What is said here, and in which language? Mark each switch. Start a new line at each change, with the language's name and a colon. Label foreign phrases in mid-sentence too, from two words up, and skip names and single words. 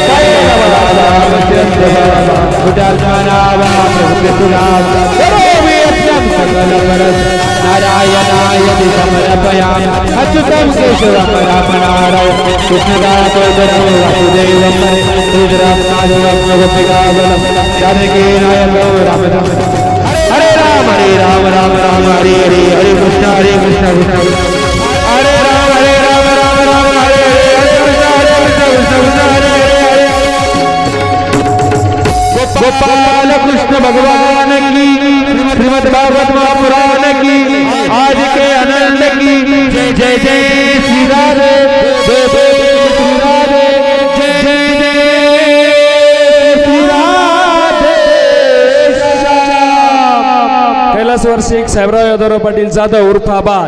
Sanskrit: नारायणाय समर्पयामि अच्युतं केशवं रामनारायण कृष्णदामोदरं वासुदेवं श्रीधरं माधवं गोपिकावलं जानकीनायकं रामदास।
Hindi: हरे राम राम राम हरे हरे हरे कृष्ण कृष्ण हरे राम राम राम हरे हरे कृष्ण कृष्ण हरे हरे गोपाल कृष्ण भगवान की श्रीमद् भागवत महापुराण की आज के आनंद की जय जय श्री राधे जय जय श्री राधे जय जय श्री राधे श्याम।
Marathi: कैलासवासी साहेबराव यादवराव पाटील जाधव उर्फ आबा